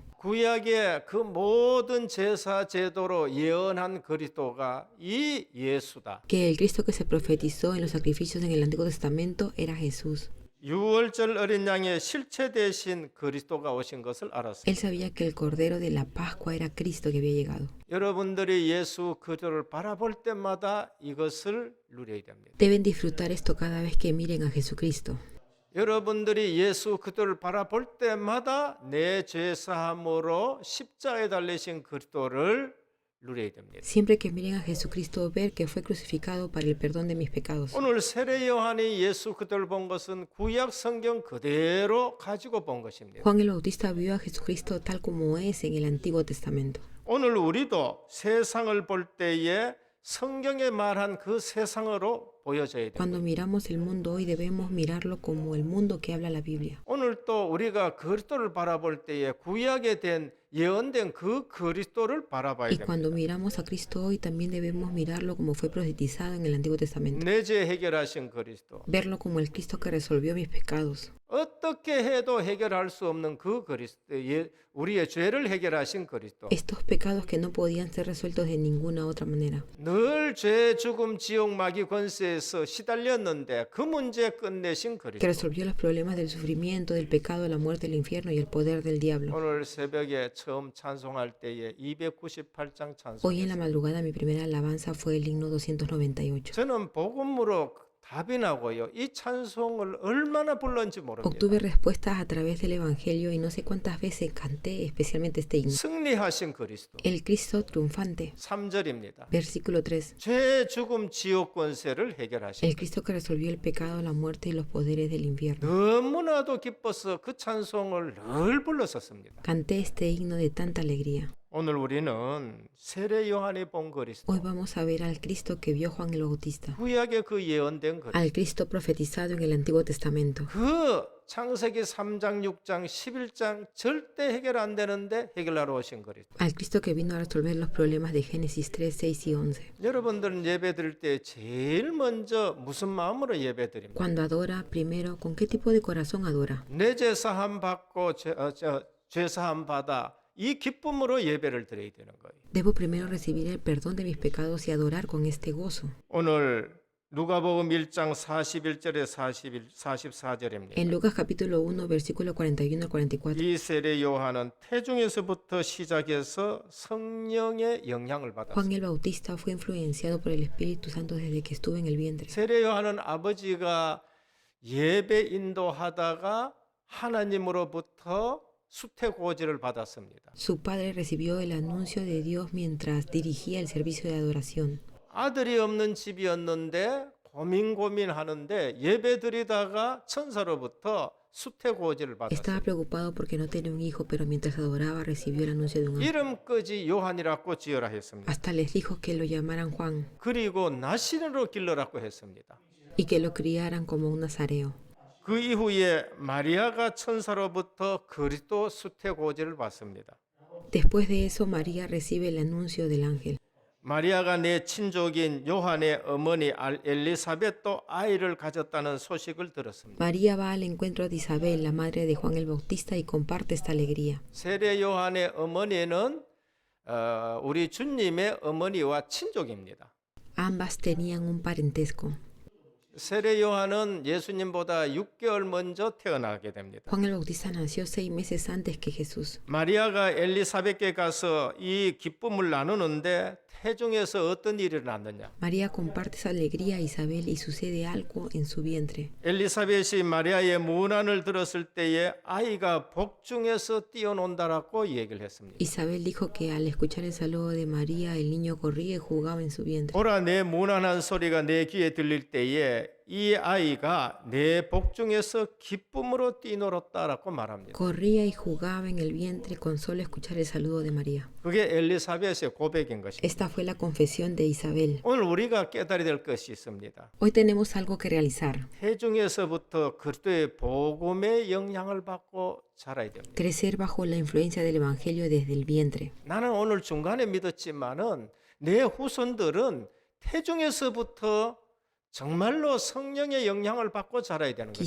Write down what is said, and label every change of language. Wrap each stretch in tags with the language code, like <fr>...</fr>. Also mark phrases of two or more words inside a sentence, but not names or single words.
<ko>구약의 그 모든 제사 제도로 예언한 그리스도가 이 예수다.</ko> <es>Que el Cristo que se profetizó en los sacrificios en el Antiguo Testamento era Jesús.</es> <ko>유월절 어린 양의 실체 대신 그리스도가 오신 것을 알았습니다.</ko> <es>Él sabía que el Cordero de la Pascua era Cristo que había llegado.</es> <ko>여러분들이 예수 그리스도를 바라볼 때마다 이것을 누려야 됩니다.</ko> <es>Deben disfrutar esto cada vez que miren a Jesucristo.</es> <ko>여러분들이 예수 그리스도를 바라볼 때마다 내 죄 사함으로 십자가에 달리신 그리스도를 누려야 됩니다.</ko> <es>Siempre que miren a Jesucristo, ver que fue crucificado para el perdón de mis pecados.</es> <ko>오늘 세례 요한이 예수 그리스도를 본 것은 구약 성경 그대로 가지고 본 것입니다.</ko> <es>Juan el Bautista vio a Jesucristo tal como es en el Antiguo Testamento.</es> <ko>오늘 우리도 세상을 볼 때에 성경에 말한 그 세상으로 보여져야 됩니다.</ko> <es>Cuando miramos el mundo hoy debemos mirarlo como el mundo que habla la Biblia.</es> <ko>오늘 또 우리가 그리스도를 바라볼 때에 구약에 된 예언된 그 그리스도를 바라봐야</ko> <es>Y cuando</es> <ko>됩니다.</ko> <es>miramos a Cristo hoy también debemos mirarlo como fue profetizado en el Antiguo Testamento.</es> <ko>내 죄 해결하신 그리스도.</ko> <es>Verlo como el Cristo que resolvió mis pecados.</es> <ko>어떻게 해도 해결할 수 없는 그 그리스도, 우리의 죄를 해결하신 그리스도.</ko> <es>Estos pecados que no podían ser resueltos de ninguna otra manera.</es> <ko>늘 죄, 죽음, 지옥, 마귀 권세에서 시달렸는데 그 문제 끝내신</ko> <es>Que</es> <ko>그리스도.</ko> <es>resolvió los problemas del sufrimiento, del pecado, la muerte, el infierno y el poder del diablo.</es> <ko>오늘 새벽에 처음 찬송할 때에 298장</ko> <es>Hoy en la</es> <ko>찬송.</ko> <es>madrugada mi primera alabanza fue el himno 298.</es> <ko>저는 복음으로 답이 나고요. 이 찬송을 얼마나 불렀는지 모릅니다.</ko> <es>Obtuve respuestas a través del Evangelio y no sé cuántas veces canté especialmente este himno.</es> <ko>승리하신 그리스도.</ko> <es>El Cristo triunfante.</es> <ko>3절입니다.</ko> <es>Versículo 3.</es> <ko>죄, 죽음, 지옥 권세를 해결하신</ko> <es>El Cristo que resolvió el pecado, la muerte y los poderes del infierno.</es> <ko>너무나도 기뻐서 그 찬송을 늘 불렀었습니다.</ko> <es>Canté este himno de tanta alegría.</es> <ko>오늘 우리는 세례 요한이 본 그리스도,</ko> <es>Hoy vamos a ver al Cristo que vio Juan el Bautista,</es> <ko>구약의 그 예언된 그리스도,</ko> <es>al Cristo profetizado en el Antiguo Testamento,</es> <ko>그 창세기 3장, 6장, 11장 절대 해결 안 되는데 해결하러 오신 그리스도.</ko> <es>al Cristo que vino a resolver los problemas de Génesis 3, 6 y 11.</es> <ko>여러분들은 예배 드릴 때 제일 먼저 무슨 마음으로 예배 드립니까?</ko> <es>Cuando adora, primero, ¿con qué tipo de corazón adora?</es> <ko>내 죄 사함 받고 죄 사함 받아 이 기쁨으로 예배를 드려야 되는 거예요.</ko> <es>Debo primero recibir el perdón de mis pecados y adorar con este gozo.</es> <ko>오늘 누가복음 1장 41절에 44절입니다.</ko> <es>En Lucas capítulo 1, versículo 41 al 44,</es> <ko>이 세례 요한은 태중에서부터 시작해서 성령의 영향을</ko> <es>Juan</es> <ko>받았어요.</ko> <es>el Bautista fue influenciado por el Espíritu Santo desde que estuvo en el vientre.</es> <ko>세례 요한은 아버지가 예배 인도하다가 하나님으로부터 수태고지를 받았습니다.</ko> <es>Su padre recibió el anuncio de Dios mientras dirigía el servicio de adoración.</es> <ko>아들이 없는 집이었는데 고민하는데 예배 드리다가 천사로부터 수태고지를</ko> <es>Estaba</es> <ko>받았어요.</ko> <es>preocupado porque no tenía un hijo, pero mientras adoraba recibió el anuncio de un ángel.</es> <ko>이름까지 요한이라고 지어라 했습니다.</ko> <es>Hasta les dijo que lo llamaran Juan</es> <ko>그리고 나시린으로 길러라고 했습니다.</ko> <es>y que lo criaran como un nazareo.</es> <ko>그 이후에 마리아가 천사로부터 그리스도 수태고지를 받습니다.</ko> <es>Después de eso, María recibe el anuncio del ángel.</es> <ko>마리아가 내 친족인 요한의 어머니 엘리사벳도 아이를 가졌다는 소식을 들었습니다.</ko> <es>María va al encuentro de Isabel, la madre de Juan el Bautista, y comparte esta alegría.</es> <ko>세례 요한의 어머니는 우리 주님의 어머니와 친족입니다.</ko> <es>Ambas tenían un parentesco.</es> <ko>세례 요한은 예수님보다 6개월 먼저 태어나게 됩니다.</ko> <es>Juan el Bautista nació 6 meses antes que Jesús.</es> <ko>마리아가 엘리사벳께 가서 이 기쁨을 나누는데 태중에서 어떤 일이 일어났느냐?</ko> <es>María comparte esa alegría a Isabel y sucede algo en su vientre.</es> <ko>엘리사벳이 마리아의 문안을 들었을 때에 아이가 복중에서 뛰어논다라고 얘기를 했습니다.</ko> <es>Isabel dijo que al escuchar el saludo de María, el niño corría y jugaba en su vientre.</es> <ko>보라 내 문안한 소리가 내 귀에 들릴 때에 이 아이가 내 복중에서 기쁨으로 뛰놀았다라고 말합니다.</ko> <es>Corría y jugaba en el vientre con solo escuchar el saludo de María.</es> <ko>그게 엘리사벳의 고백인 것입니다.</ko> <es>Esta fue la confesión de Isabel.</es> <ko>오늘 우리가 깨달아야 될 것이 있습니다.</ko> <es>Hoy tenemos algo que realizar.</es> <ko>태중에서부터 그리스도의 복음의 영향을 받고 자라야 됩니다.</ko> <es>Crecer bajo la influencia del Evangelio desde el vientre.</es> <ko>나는 오늘 중간에 믿었지만은 내 후손들은 태중에서부터 정말로 성령의 영향을 받고 자라야 되는 것입니다.</ko>